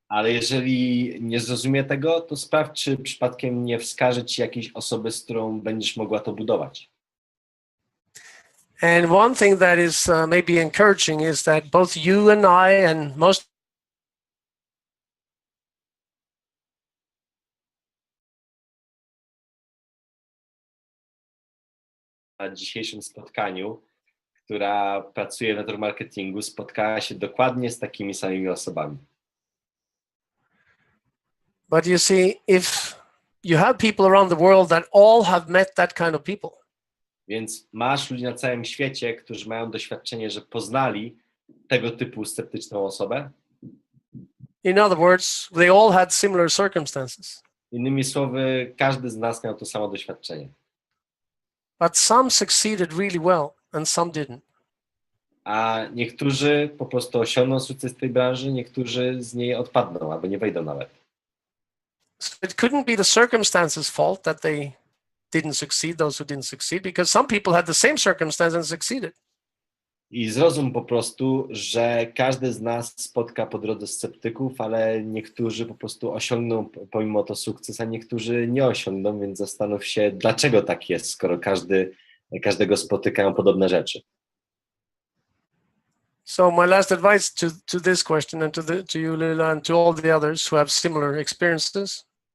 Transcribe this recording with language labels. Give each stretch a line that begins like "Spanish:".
Polish: Ale jeżeli nie zrozumie tego, to sprawdź, czy przypadkiem nie wskaże ci jakiejś osoby, z którą będziesz mogła to budować.
English: And one thing that is maybe encouraging is that both you and I and most
Polish: Na dzisiejszym spotkaniu, która pracuje w network marketingu, spotkała się dokładnie z takimi samymi osobami.
English: But you see, if you have people around the world that all have met that kind of people,
Polish: Więc masz ludzi na całym świecie, którzy mają doświadczenie, że poznali tego typu sceptyczną osobę.
English: in other words, they all had similar circumstances.
Polish: Innymi słowy, każdy z nas miał to samo doświadczenie.
English: But some succeeded really well and some didn't.
Polish: A niektórzy po prostu osiągną sukces w tej branży, niektórzy z niej odpadną albo nie wejdą nawet.
English: So it couldn't be the circumstances' fault that they didn't succeed, those who didn't succeed, because some people had the same circumstance and succeeded.
Polish: I zrozum po prostu, że każdy z nas spotka po drodze sceptyków, ale niektórzy po prostu osiągną pomimo to sukces, a niektórzy nie osiągną, więc zastanów się, dlaczego tak jest, skoro każdego spotykają podobne rzeczy.
English: So my last advice to this question and to you, Lila, and to all the others who have similar experiences.